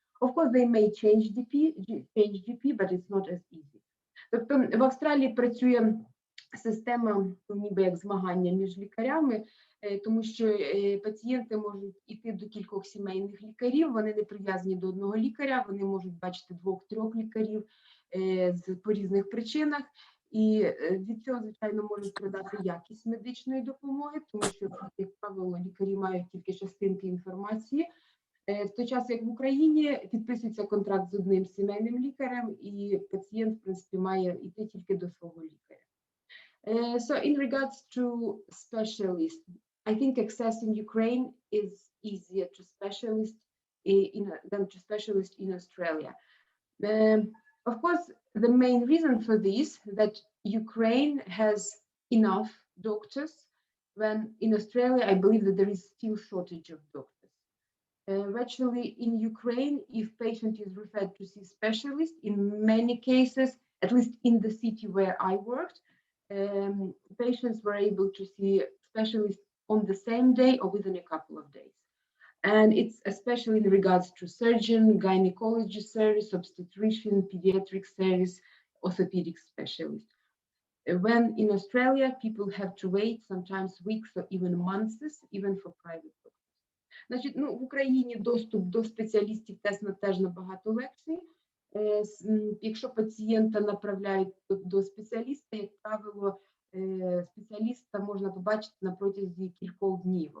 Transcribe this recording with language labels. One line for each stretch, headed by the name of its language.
English: Of course, they may change GP, but it's not as easy.
Ukrainian: Тобто в Австралії працює система ніби як змагання між лікарями, тому що пацієнти можуть йти до кількох сімейних лікарів, вони не прив'язані до одного лікаря, вони можуть бачити 2-3 лікарів по різних причинах. І від цього, звичайно, може страдати якість медичної допомоги, тому що, як правило, лікарі мають тільки частинки інформації. В той час, як в Україні, підписується контракт з одним сімейним лікарем, і пацієнт, в принципі, має йти тільки до свого лікаря.
English: So in regards to specialists, I think access in Ukraine is easier to specialists than to specialists in Australia. Of course, the main reason for this that Ukraine has enough doctors, when in Australia, I believe that there is still shortage of doctors. Actually, in Ukraine, if patient is referred to see specialist, in many cases, at least in the city where I worked, patients were able to see specialists on the same day or within a couple of days. And it's especially in regards to surgeon, gynecology service, obstetrician, pediatric service, orthopedic specialist. When in Australia, people have to wait sometimes weeks or even months, even for private doctors.
Ukrainian: Значить, в Україні доступ до спеціалістів теж набагато легший. Якщо пацієнта направляють до спеціаліста, як правило, спеціаліста можна побачити на протязі кількох днів.